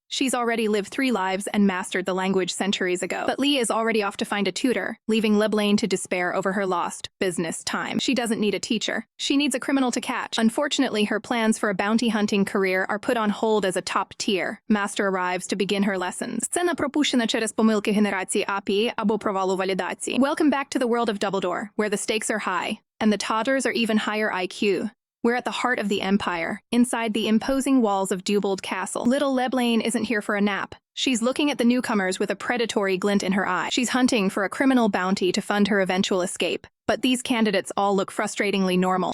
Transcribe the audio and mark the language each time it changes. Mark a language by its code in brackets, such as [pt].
[en] She's already lived 3 lives and mastered the language centuries ago. But Lee is already off to find a tutor, leaving 𝐿𝒂𝒚 to despair over her lost business time. She doesn't need a teacher. She needs a criminal to catch. Unfortunately, her plans for a bounty hunting career are put on hold as a top-tier master arrives to begin her lessons. [uk] Сцена пропущена через помилки генерації АПІ або провалу валідації. [en] Welcome back to the world of Dumbledore, where the stakes are high, and the toddlers are even higher IQ. We're at the heart of the Empire, inside the imposing walls of Dubold Castle. Little 𝐿𝒂𝒚 isn't here for a nap. She's looking at the newcomers with a predatory glint in her eye. She's hunting for a criminal bounty to fund her eventual escape. But these candidates all look frustratingly normal.